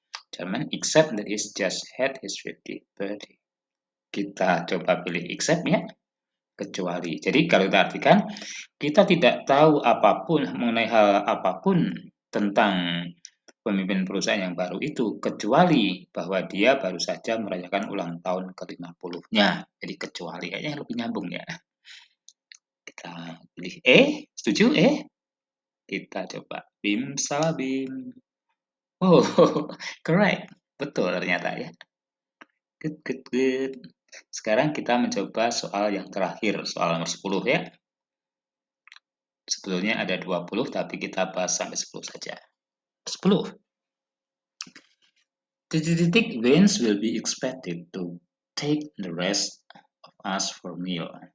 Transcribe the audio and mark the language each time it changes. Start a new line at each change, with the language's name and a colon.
English: Jerman, except that is just had his 50th birthday.
Indonesian: Kita coba pilih except ya, kecuali. Jadi kalau kita artikan, kita tidak tahu apapun mengenai hal apapun tentang pemimpin perusahaan yang baru itu, kecuali bahwa dia baru saja merayakan ulang tahun ke-50-nya. Jadi kecuali, kayaknya lebih nyambung ya. Kita pilih setuju Kita coba. Bim, salah Bim.
English: Oh, correct.
Indonesian: Betul ternyata ya.
English: Good.
Indonesian: Sekarang kita mencoba soal yang terakhir, soal nomor 10 ya. Sebetulnya ada 20, tapi kita bahas sampai 10 saja. 10.
English: Titik Vince will be expected to take the rest of us for meal.